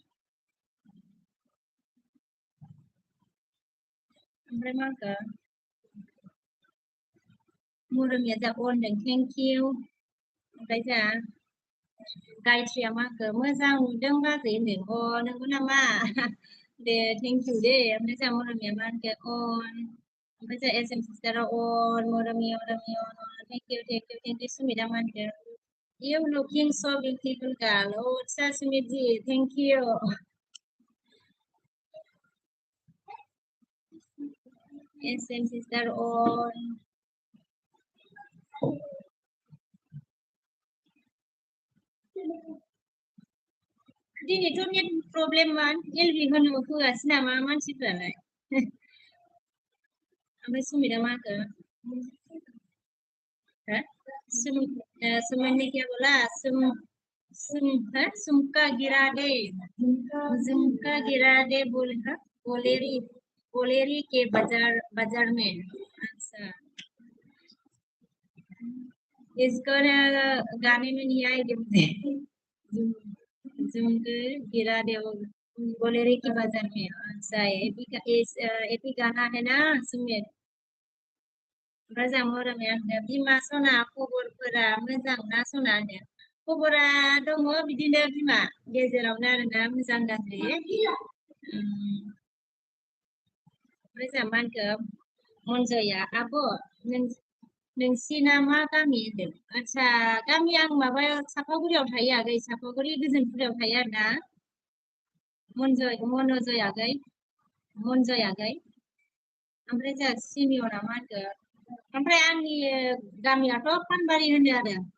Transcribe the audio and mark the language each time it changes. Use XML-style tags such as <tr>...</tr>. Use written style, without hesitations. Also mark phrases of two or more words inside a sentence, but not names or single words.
<brx>ओमफ्राय मा होनखो मुरमिया जा अनदों</brx> <en>thank you</en> <brx>ओमफ्राय जोंहा गायत्रिया मा होनखो मोजां नुदों बाजै होनदों नंगौ नामा दे</brx> <en>thank you</en> <brx>दे ओमफ्राय जोंहा मुरमिया मा होनखो अन ओमफ्राय जोंहा एसएम सिस्टारा अन मुरमि थेंक इउ सुमिता मा होनखो</brx> <en>You looking so beautiful, girl. Oh, Sasmiji, thank you. SM sister on.</en> <brx>दिनैथ' नेट प्रब्लेममोन एलबि होनो होआसै नामा मानसिफ्रालाय ओमफ्राय सुमिता मा होनखो</brx> <hi>सुमने क्या बोला सुमका गिरा दे बोलेरी के बाजार में अच्छा इसको गाने में नहीं आएगी मुझे झुमके गिरा दे बोलेरी के बाजार में अच्छा एपी गाना है ना</hi> <brx>सुमित ओमफ्राय जोंहा मरमिया होनदों बिमा सना खबरफोरा मोजां ना सना होनदों खबरा दङ बिदिनो बिमा गेजेरावनो आरोना मोजां गाज्रि ओमफ्राय जोंहा मा होनखो मनजया आब' नोंसिना मा गामि होनदों आदसा गामि आं माबायाव सापागुरियाव थायो आगै सापागुरि गोजोनपुरायाव थायो आरोना मनजय आगै ओमफ्राय जोंहा सिमियना मा होनखो ओमफ्राय आंनि गामियाथ' फानबारि होनो आरो</brx>